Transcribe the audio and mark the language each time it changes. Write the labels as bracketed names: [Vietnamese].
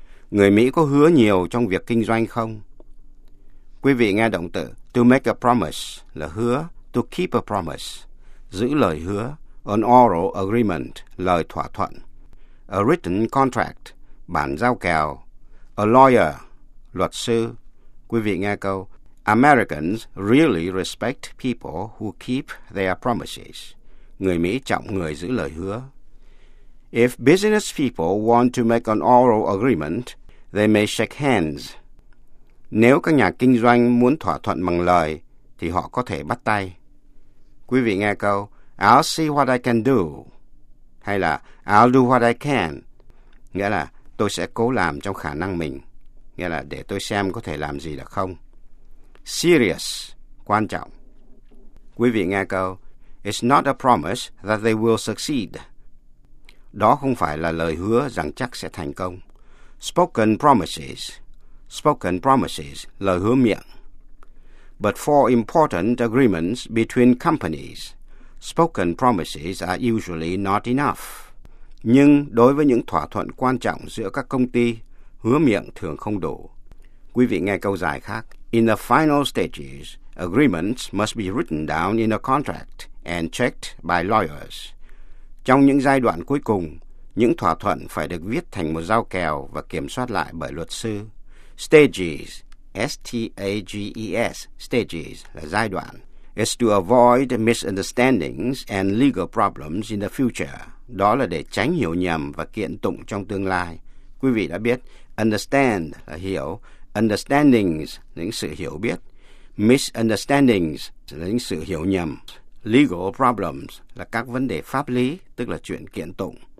[Vietnamese] Người Mỹ có hứa nhiều trong việc kinh doanh không? Quý vị nghe động từ [English] To make a promise [Vietnamese] là hứa, [English] to keep a promise, [Vietnamese] giữ lời hứa. [English] An oral agreement, [Vietnamese] lời thỏa thuận. [English] A written contract, [Vietnamese] bản giao kèo. [English] A lawyer, [Vietnamese] luật sư. Quý vị nghe câu, [English] Americans really respect people who keep their promises. [Vietnamese] Người Mỹ trọng người giữ lời hứa. [English] If business people want to make an oral agreement, they may shake hands. [Vietnamese] Nếu các nhà kinh doanh muốn thỏa thuận bằng lời, thì họ có thể bắt tay. Quý vị nghe câu, [English] I'll see what I can do, [Vietnamese] hay là [English] I'll do what I can, [Vietnamese] nghĩa là tôi sẽ cố làm trong khả năng mình, nghĩa là để tôi xem có thể làm gì được không. Serious, quan trọng. Quý vị nghe câu, [English] It's not a promise that they will succeed. [Vietnamese] Đó không phải là lời hứa rằng chắc sẽ thành công. [English] Spoken promises, spoken promises, [Vietnamese] lời hứa miệng. [English] But for important agreements between companies, spoken promises are usually not enough. [Vietnamese] Nhưng đối với những thỏa thuận quan trọng giữa các công ty, hứa miệng thường không đủ. Quý vị nghe câu dài khác. [English] In the final stages, agreements must be written down in a contract and checked by lawyers. [Vietnamese] Trong những giai đoạn cuối cùng, những thỏa thuận phải được viết thành một giao kèo và kiểm soát lại bởi luật sư. Stages, S-T-A-G-E-S, stages là giai đoạn. [English] Is to avoid misunderstandings and legal problems in the future. [Vietnamese] Đó là để tránh hiểu nhầm và kiện tụng trong tương lai. Quý vị đã biết, understand là hiểu, understandings là những sự hiểu biết, misunderstandings là những sự hiểu nhầm, [English] legal problems [Vietnamese] là các vấn đề pháp lý, tức là chuyện kiện tụng.